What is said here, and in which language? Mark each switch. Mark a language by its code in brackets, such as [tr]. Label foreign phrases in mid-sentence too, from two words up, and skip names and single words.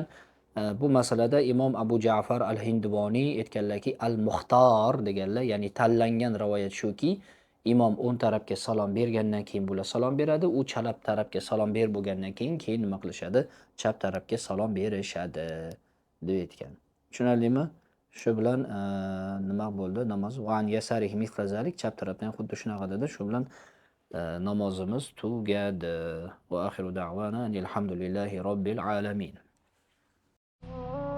[uz] Bu masalada Imom Abu Ja'far al-Hindivoniy aytganlarki, al-Muxtor deganlar, ya'ni tanlangan rivoyat shuki, imom o'ng tarafga salom bergandan keyin bular salom beradi, u chap tarafga salom berib bo'lgandan keyin nima qilishadi? Chap tarafga salom berishadi deb aytgan. Tushunarlimi? Shu bilan nima bo'ldi? [ar] Namoz وعن يساره مثل ذلك, [uz] chap tarafdan xuddi shunaqa dedi. Shu bilan namozimiz tugadi. [ar] وآخر دعوانا الحمد لله رب العالمين.